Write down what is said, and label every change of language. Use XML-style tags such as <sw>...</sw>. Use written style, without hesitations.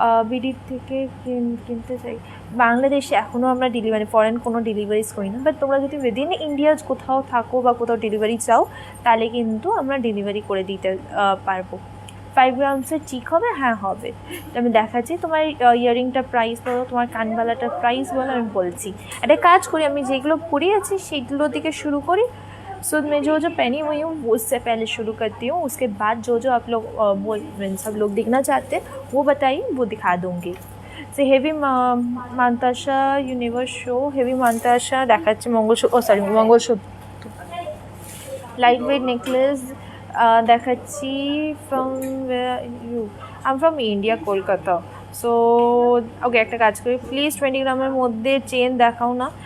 <bn>বিডির থেকে কিনতে চাই। বাংলাদেশে এখনও আমরা ডেলিভারি, ফরেন কোনো ডেলিভারিজ করি না। বাট তোমরা যদি উইদিন ইন্ডিয়া কোথাও থাকো বা কোথাও ডেলিভারি চাও, তাহলে কিন্তু আমরা ডেলিভারি করে দিতে পারবো। 5 গ্রামসের চিক হবে? হ্যাঁ হবে। আমি দেখাচ্ছি। তোমার ইয়াররিংটার প্রাইস বলো, তোমার কানবালাটার প্রাইস বলো, আমি বলছি। একটা কাজ করি, আমি যেগুলো পড়িয়েছি সেইগুলো থেকে শুরু করি।</bn> <hi>सो मैं जो पहनी हुई हूँ वो उससे पहले शुरू करती हूँ। उसके बाद जो आप लोग सब लोग देखना चाहते हैं वो बताइए, वो दिखा दूँगी।</hi> <bn>সে heavy mantasha universe show, heavy mantasha দেখাচ্ছে। মঙ্গলসূত্র লাইট ওয়েট নেকলেস দেখাচ্ছি।</bn> <en>From you? I am from India, Kolkata.</en> <bn>So okay, একটা কাজ করি, প্লিজ 20 গ্রামের মধ্যে চেন দেখাও না।</bn>